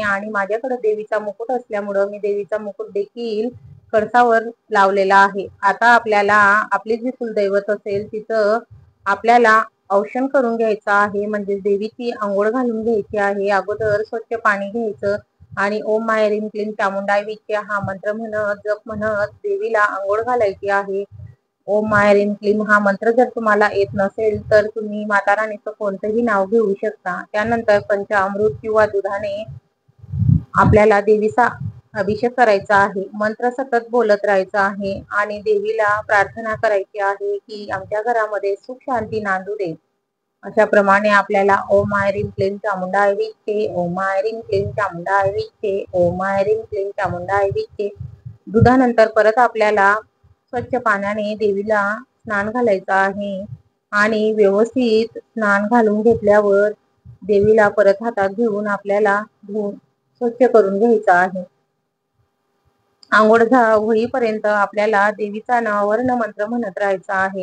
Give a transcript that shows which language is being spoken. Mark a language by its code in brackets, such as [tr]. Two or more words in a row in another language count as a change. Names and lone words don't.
[mr] आणि माझ्याकडे देवीचा मुकुट असल्यामुळे मी देवीचा मुकुट देखील कळसावर लावलेला आहे। आता आपल्याला आपली जी कुलदैवत असेल तिथं आपल्याला औक्षण करून घ्यायचं आहे, म्हणजे देवीची आंघोळ घालून घ्यायची आहे। अगोदर स्वच्छ पाणी घ्यायचं आणि [sa] ओम माय ह्रीं क्लीं चामुंडाय विद्ये [mr] हा मंत्र म्हणत जप म्हणत देवीला आंघोळ घालायची आहे। [sa] ओम माय ह्रीं क्लीं [mr] हा मंत्र जर तुम्हाला येत नसेल तर तुम्ही माता राणीचं कोणतंही नाव घेऊ शकता। त्यानंतर पंचामृत किंवा दुधाने आपल्याला देवीचा अभिषेक करायचा आहे। मंत्र सतत बोलत राहायचा आहे आणि देवीला प्रार्थना करायची आहे की आमच्या घरामध्ये सुख शांती नांदू दे। अशा प्रमाणे आपल्याला [sa] ओम माय ह्रीं क्लीं चामुंडाय विद्ये, ओम माय ह्रीं क्लीं चामुंडाय विद्ये, ओम माय ह्रीं क्लीं चामुंडाय विद्ये। [mr] दुधानंतर परत आपल्याला स्वच्छ पाण्याने देवीला स्नान घालायचं आहे आणि व्यवस्थित स्नान घालून घेतल्यावर देवीला परत हातात घेऊन आपल्याला धुवून स्वच्छ करून घ्यायचं आहे। आंघोळ होईपर्यंत आपल्याला देवीचा नामवर्ण मंत्र म्हणत राहायचा आहे।